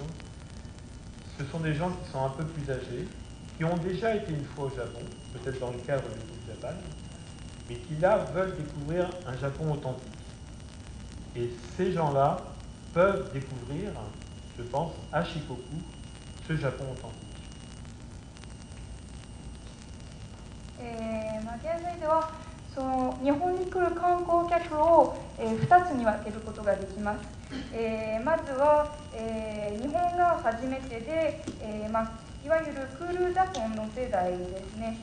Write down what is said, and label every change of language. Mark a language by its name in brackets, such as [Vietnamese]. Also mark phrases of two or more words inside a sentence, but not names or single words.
[French] Ce sont des gens qui sont un peu plus âgés, qui ont déjà été une fois au Japon, peut-être dans le cadre du Cool Japan, mais qui là veulent découvrir un Japon authentique. Et ces gens-là peuvent découvrir, je pense, à Shikoku, ce Japon authentique. [Japanese] 現在ではその日本に来る観光客を、2つに分けることができます。まずは、日本が初めてで、いわゆるクールジャポンの世代ですね。